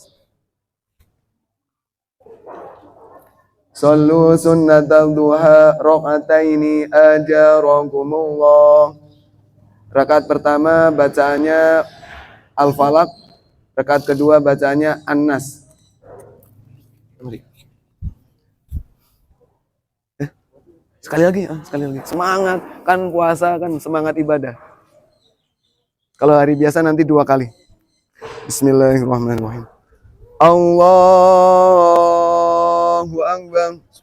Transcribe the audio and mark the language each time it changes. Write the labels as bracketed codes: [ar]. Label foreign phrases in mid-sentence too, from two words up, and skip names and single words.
[ar] صلوا سنة الضحى ركعتين أجركم الله. [id] Rakaat pertama bacaannya Al-Falaq, rakaat kedua bacaannya An-Nas. Sekali lagi. Semangat, kan puasa kan semangat ibadah. Kalau hari biasa nanti 2 kali. [ar] بسم الله الرحمن الرحيم. الله أكبر.